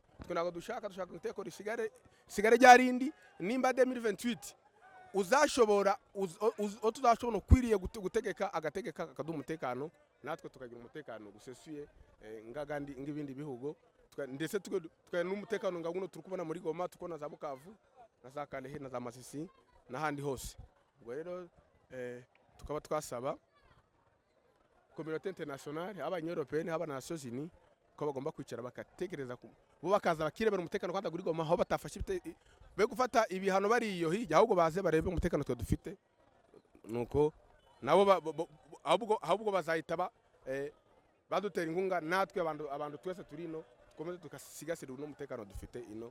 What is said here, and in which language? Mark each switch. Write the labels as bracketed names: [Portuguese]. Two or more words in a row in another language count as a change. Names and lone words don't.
[Kinyarwanda] Twe nago dushaka iteko risigare ryarindi nimba 2028 uzashobora tuzashobora kwiriye gutegeka agategeka akaduha umutekano, natwe tukagira umutekano gusesuye ngagandi ngibindi bihugu, ndetse twe n'umutekano ngaguno turi kubona muri Goma, tukona za Bukavu na za Kalehe na za Masisi n'ahandi hose. Ubwo rero tukaba twasaba [French] communauté internationale, [Kinyarwanda] abanyeuropéenne, [French] Nations Unies [Kinyarwanda] ko bagomba kwicara bakatekereza bo bakaza bakirebera umutekano kandi guri Goma aho batafashe be gufata ibihano bari iyo hirya, ahubwo baze barebe umutekano twe dufite, nuko nabo ahubwo bazahita badutera inkunga, natwe abantu twese turi ino dukomeze tukasigasira umutekano dufite ino.